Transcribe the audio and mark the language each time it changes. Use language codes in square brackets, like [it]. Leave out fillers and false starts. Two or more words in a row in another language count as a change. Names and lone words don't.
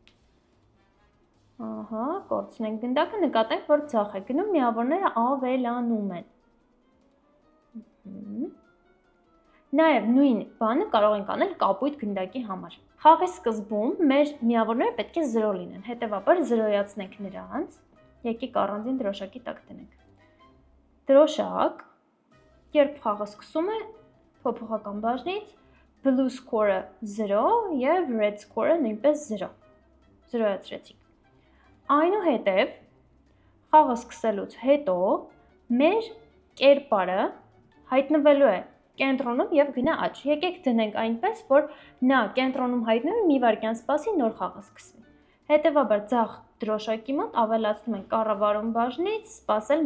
[hy] Ահա, կորցնենք գնդակը, նկատենք, որ ձախ է գնում, միավորները ավելանում են։ Նաև նույն բանը կարող ենք անել կապույտ գնդակի համար։ Խաղի սկզբում մեր միավորները պետք է 0 լինեն, հետևաբար զրոյացնենք նրանց, եկեք առանձին դրոշակի տակ դնենք։ Դրոշակ, երբ խաղը սկսում է, փոփոխական բաժնից [en] blue score- [hy] ը 0 և [en] red score- [hy] ը նույնպես 0, զրոյացրեցինք։ Այնուհետև խաղը սկսելուց հետո մեր կերպարը հայտնվելու է կենտրոնում և գնա աջ։ Եկեք դնենք այնպես, որ նա կենտրոնում հայտնվի, մի վայրկյան սպասի, նոր խաղը սկսվի։ Հետևաբար ձախ դրոշակի մոտ ավելացնում ենք կառավարում բաժնից սպասել